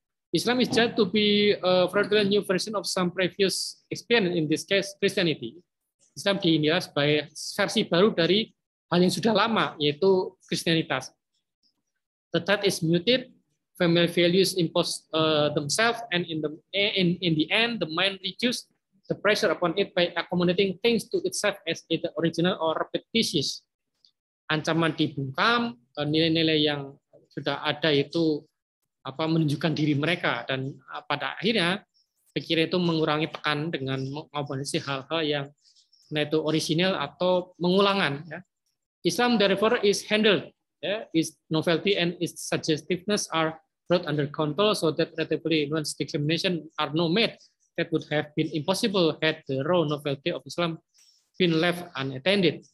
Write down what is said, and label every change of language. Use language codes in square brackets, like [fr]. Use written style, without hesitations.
[en] Islam is judged to be a fraudulent new version of some previous experience, in this case Christianity. [id] Islam dinilai sebagai versi baru dari hal yang sudah lama, yaitu Kristianitas. [en] The threat is muted, family values impose themselves, and in the end, the mind reduces the pressure upon it by accommodating things to itself as either original or repetitious. [id] Ancaman dibungkam, nilai-nilai yang sudah ada itu menunjukkan diri mereka, dan pada akhirnya pikiran itu mengurangi tekan dengan mengakomodasi hal-hal yang itu original atau mengulangan. Ya. [en] Islam therefore is handled, its novelty and its suggestiveness are brought under control so that relatively nuanced discrimination are not made that would have been impossible had the raw novelty of Islam been left unattended.